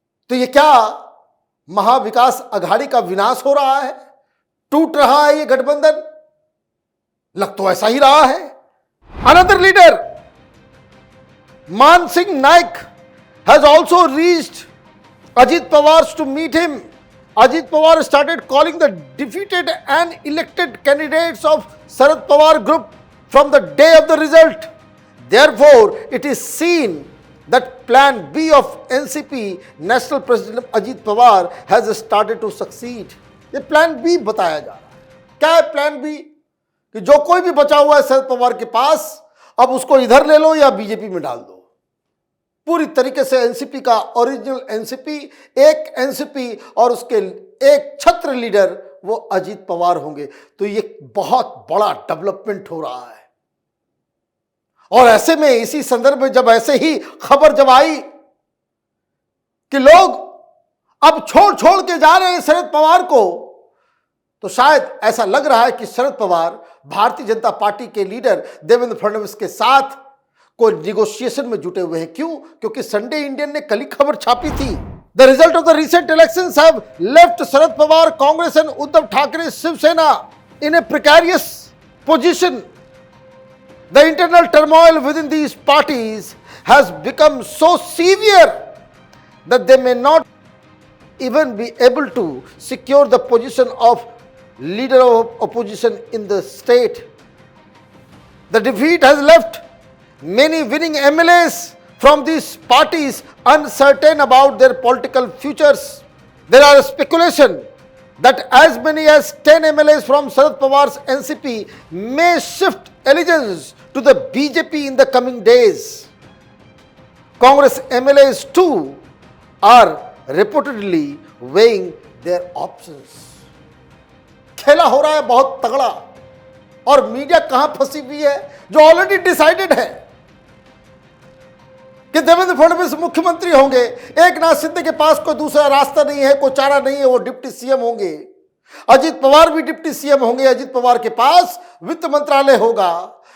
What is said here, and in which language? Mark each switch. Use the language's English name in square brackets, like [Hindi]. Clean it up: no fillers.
[Hindi] तो ये क्या महाविकास अघाड़ी का विनाश हो रहा है, टूट रहा है ये गठबंधन? लग तो ऐसा ही रहा है। [English] Another leader Maan Singh Naik has also reached Ajit Pawar to meet him. Ajit Pawar started calling the defeated and elected candidates of Sharad Pawar group from the day of the result. Therefore, it is seen that plan B of NCP, National President Ajit Pawar has started to succeed. [Hindi] ये plan B बताया जा रहा है। क्या है plan B? कि जो कोई भी बचा हुआ है शरद पवार के पास, अब उसको इधर ले लो या बीजेपी में डाल दो। पूरी तरीके से एनसीपी का ओरिजिनल एनसीपी, एक एनसीपी और उसके एक छत्र लीडर वो अजीत पवार होंगे। तो ये बहुत बड़ा डेवलपमेंट हो रहा है। और ऐसे में इसी संदर्भ में जब ऐसे ही खबर जब आई कि लोग अब छोड़ छोड़ के जा रहे हैं शरद पवार को, तो शायद ऐसा लग रहा है कि शरद पवार भारतीय जनता पार्टी के लीडर देवेंद्र फडणवीस के साथ कोई निगोशिएशन में जुटे हुए हैं। क्यों? क्योंकि संडे इंडियन ने कल ही खबर छापी थी, [English] The result of the recent elections have left Sharad Pawar, Congress and Uddhav Thackeray, Shiv Sena in a precarious position. The internal turmoil within these parties has become so severe that they may not even be able to secure the position of leader of opposition in the state. The defeat has left many winning MLAs from these parties uncertain about their political futures. There are speculation that as many as 10 MLAs from Sharad Pawar's NCP may shift allegiance to the BJP in the coming days. Congress MLAs too are reportedly weighing their options. [Hindi] खेला हो रहा है बहुत तगड़ा, और media कहां फंसी हुई है? जो ऑलरेडी डिसाइडेड है कि देवेंद्र फडणवीस मुख्यमंत्री होंगे, एकनाथ शिंदे के पास कोई दूसरा रास्ता नहीं है, कोई चारा नहीं है, वो डिप्टी सीएम होंगे। अजीत पवार भी डिप्टी सीएम होंगे, अजीत पवार के पास वित्त मंत्रालय होगा।